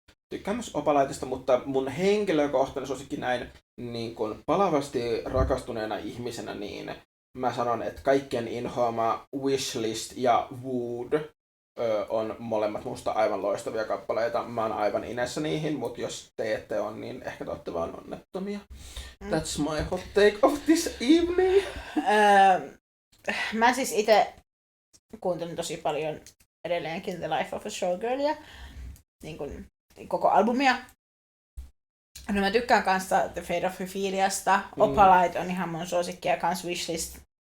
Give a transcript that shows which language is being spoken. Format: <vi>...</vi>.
<fi>Tykkään myös Opalaitista, mutta mun henkilökohtainen suosikki näin niin kun palavasti rakastuneena ihmisenä, niin mä sanon, että kaikkien inhoama Wishlist ja Wood on molemmat musta aivan loistavia kappaleita. Mä oon aivan inessä niihin, mutta jos te ette on, niin ehkä te olette vaan onnettomia.</fi> <en>That's my hot take of this evening.</en> <fi>Mä siis itse kuuntelin tosi paljon edelleenkin The Life of a Showgirlia, niin kuin koko albumia. No mä tykkään kanssa The Fate of Opheliasta. Opalite on ihan mun suosikkia, kans Wishlist.</fi>